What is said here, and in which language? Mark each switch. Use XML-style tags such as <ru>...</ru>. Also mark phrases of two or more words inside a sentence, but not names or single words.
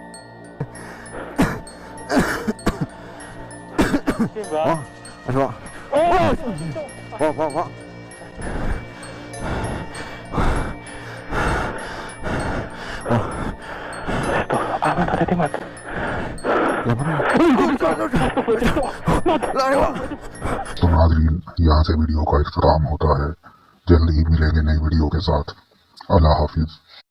<id>Oh, masuk. Wah. Aman, hati-hati, Mat. Yang mana?</id> <ur>تو ناظرین، یہاں سے ویڈیو کا اختتام ہوتا ہے. جلد ہی ملیں گے نئی ویڈیو کے ساتھ. اللہ حافظ.</ur>